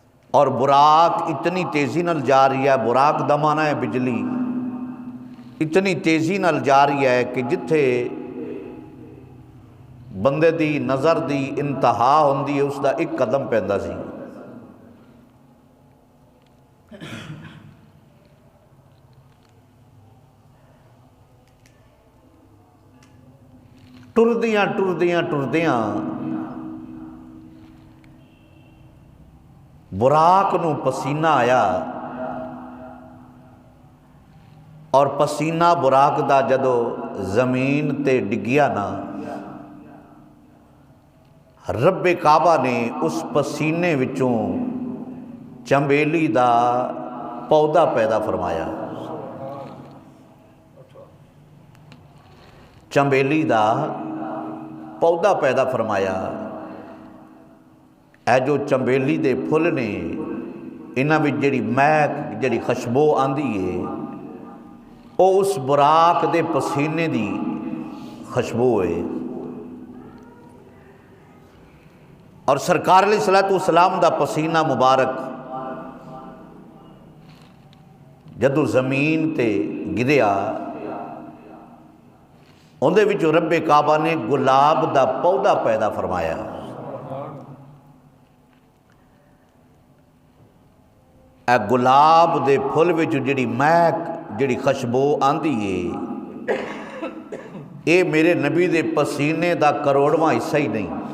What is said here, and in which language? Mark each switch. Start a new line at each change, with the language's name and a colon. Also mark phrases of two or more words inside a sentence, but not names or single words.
Punjabi: اور براق اتنی تیزی نال جا رہی ہے، براق دا معنی ہے بجلی، اتنی تیزی نال جا رہی ہے کہ جتھے بندے دی نظر دی انتہا ہوندی ہے اس دا ایک قدم پیندا سی۔ ٹردیاں ٹردیاں ٹردیاں براق نو پسینہ آیا، اور پسینہ براق دا جدو زمین تے ڈگیا نا، رب کعبہ نے اس پسینے وچوں چنبیلی دا پودا پیدا فرمایا، چنبیلی دا پودا پیدا فرمایا۔ اے جو چنبیلی دے پھل نے انہاں وچ جڑی مہک جڑی خوشبو آندی ہے او اس براق دے پسینے دی خوشبو ہے۔ اور سرکار
Arabic: علیہ الصلوۃ والسلام
Punjabi: دا پسینہ مبارک جدو زمین تے گریا، اندے وچوں رب کعبہ نے گلاب دا پودا پیدا فرمایا۔ اے گلاب دے پھل وچ جڑی مہک جڑی خوشبو آندی ہے، اے میرے نبی دے پسینے دا کروڑواں حصہ ہی نہیں۔